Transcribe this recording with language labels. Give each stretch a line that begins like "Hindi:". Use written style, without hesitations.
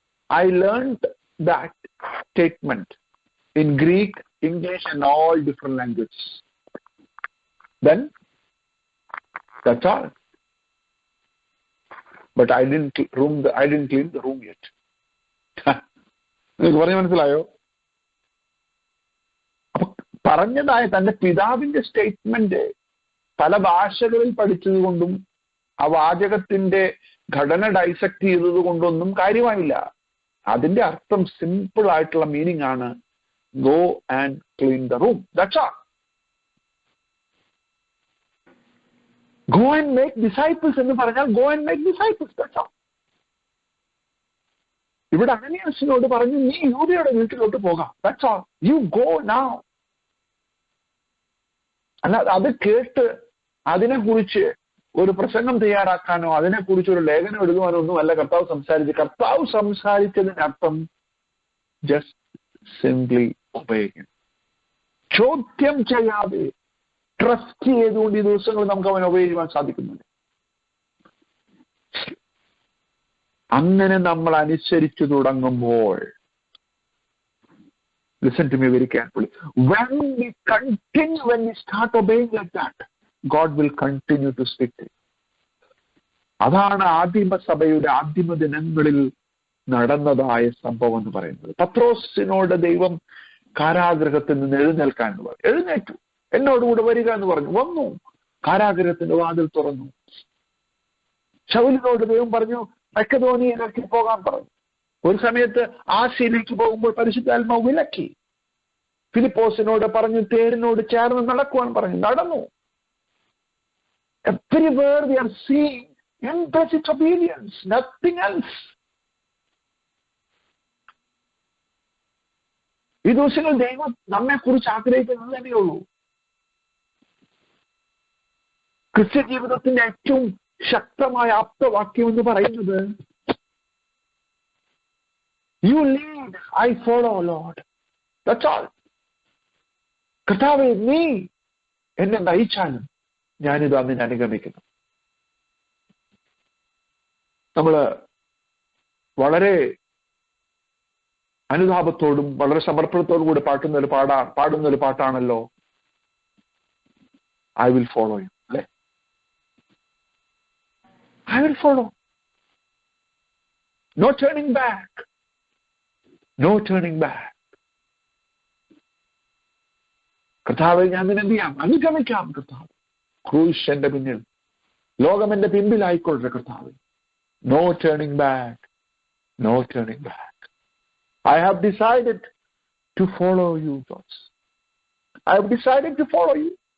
English: I learned that statement in Greek, English and all different languages. Then that's all. But I didn't clean the room yet.
Malayalam: നിങ്ങൾക്ക് പറഞ്ഞു മനസ്സിലായോ? അപ്പൊ പറഞ്ഞതായ തന്റെ പിതാവിന്റെ സ്റ്റേറ്റ്മെന്റ് പല ഭാഷകളിൽ പഠിച്ചതുകൊണ്ടും ആ വാചകത്തിന്റെ ഘടന ഡൈസെക്ട് ചെയ്തത് കൊണ്ടൊന്നും കാര്യമായില്ല. അതിന്റെ അർത്ഥം സിമ്പിൾ ആയിട്ടുള്ള മീനിങ് ആണ്,
English: Go and clean the room. That's all. Go and make disciples
Malayalam: എന്ന് പറഞ്ഞാൽ
English: Go and make disciples. That's all.
Malayalam: ഇവിടെ അനനിയാസിനോട് പറഞ്ഞു, നീ യൂദയുടെ വീട്ടിലോട്ട് പോകാം.
English: That's all. You go now.
Malayalam: അല്ല, അത് കേട്ട് അതിനെക്കുറിച്ച് ഒരു പ്രസംഗം തയ്യാറാക്കാനോ അതിനെക്കുറിച്ച് ഒരു ലേഖനം എഴുതുവാനോ ഒന്നും അല്ല കർത്താവ് സംസാരിച്ചു. കർത്താവ് സംസാരിച്ചതിനർത്ഥം
English: Just simply obey him.
Malayalam: ചോദ്യം ചെയ്യാതെ ട്രസ്റ്റ് ചെയ്തുകൊണ്ട് ഈ ദിവസങ്ങളിൽ നമുക്ക് അവൻ ഒബേ ചെയ്യുവാൻ സാധിക്കുന്നുണ്ട്. അങ്ങനെ നമ്മൾ അനുസരിച്ചു തുടങ്ങുമ്പോൾ,
English: listen to me very carefully, when we start obeying like that, God will continue to speak to you.
Malayalam: അതാണ് ആദിമസഭയുടെ ആദിമ ദിനങ്ങളിൽ നടന്നതായ സംഭവം എന്ന് പറയുന്നത്. പത്രോസിനോട് ദൈവം കാരാഗ്രഹത്തിൽ നിന്ന് എഴുന്നേൽക്കാൻ എന്ന് പറഞ്ഞു. എഴുന്നേറ്റു, എന്നോടുകൂടെ വരിക എന്ന് പറഞ്ഞു. വന്നു, കാരാഗ്രഹത്തിന്റെ വാതിൽ തുറന്നു. ശൗലിനോട് ദൈവം പറഞ്ഞു, മക്കെദോനിയയിലേക്ക് പോകാൻ പറഞ്ഞു. ഒരു സമയത്ത് ആശയിലേക്ക് പോകുമ്പോൾ പരിശുദ്ധാത്മാവ് വിലക്കി. ഫിലിപ്പോസിനോട് പറഞ്ഞു, തേരിനോട് ചേർന്ന് നടക്കുവാൻ പറഞ്ഞു. നടന്നു.
English: Everywhere we are seeing implicit obedience, nothing else.
Malayalam: ഈ ദിവസങ്ങൾ ദൈവം നമ്മെ കുറിച്ച് ആഗ്രഹിക്കുന്നത് തന്നെയുള്ളൂ. ക്രിസ്ത്യ ജീവിതത്തിന്റെ ഏറ്റവും ശക്തമായ ആപ്തവാക്യം എന്ന് പറയുന്നത്,
English: You lead, I follow, Lord. That's all.
Malayalam: കർത്താവേ, നീ എന്നെ നയിച്ചാലും ഞാനിത് അതിനെ അനുഗമിക്കുന്നു. നമ്മള് വളരെ അനുതാപത്തോടും വളരെ സമർപ്പണത്തോടും കൂടി പാടുന്ന ഒരു പാട്ടാണല്ലോ
English: I will follow you.
Malayalam: അല്ലെ?
English: I will follow. No turning back. No turning back.
Malayalam: കർത്താവെ, ഞാൻ നിന്നെ എന്ത് ചെയ്യാം? അനുഗമിക്കാം. കർത്താവ്, ക്രൂശ് എന്റെ പിന്നിൽ, ലോകം എന്റെ പിമ്പിലായിക്കൊള്ളട്ടെ.
English: കർത്താവ്, no turning back, no turning back. I have decided to follow you, God. I have decided to follow you.